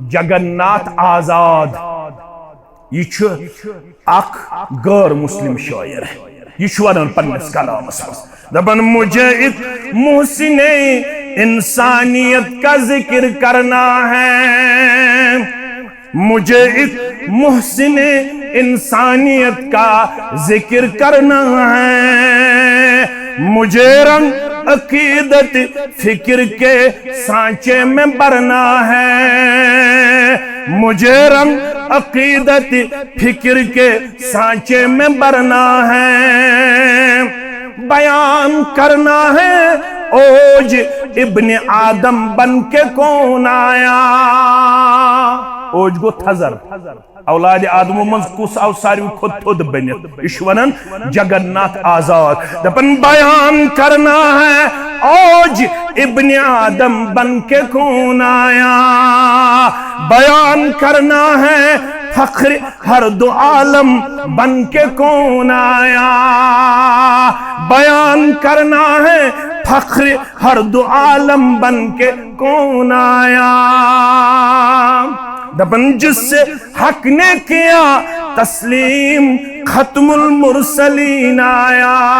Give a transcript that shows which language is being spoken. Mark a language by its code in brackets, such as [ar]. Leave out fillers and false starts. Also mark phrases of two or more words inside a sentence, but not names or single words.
[ks] جگنناتھ آزاد یہ اخ غیر مسلم شاعر یہ ونان پنس کلامس دپان [ur] مجھے ایک محسن انسانیت کا ذکر کرنا ہے، مجھے ایک محسن انسانیت کا ذکر کرنا ہے، مجھے رنگ عقیدت فکر کے سانچے میں بھرنا ہے، مجھے رنگ عقیدت فکر کے سانچے میں بھرنا ہے، بیان کرنا ہے اوج ابن آدم بن کے کون آیا۔ [ks] اوج گو تھزر، اولاد آدم من کس آو ساروی کھت تھود بنت، یہ ونان جگنناتھ آزاد دپن [ur] بیان کرنا ہے اوج ابن آدم بن کے کون آیا، بیان کرنا ہے فخر ہر دو عالم بن کے کون آیا، بیان کرنا ہے فخر ہر دو عالم بن کے کون آیا، دپن جس سے حق نے کیا تسلیم ختم المرسلین آیا،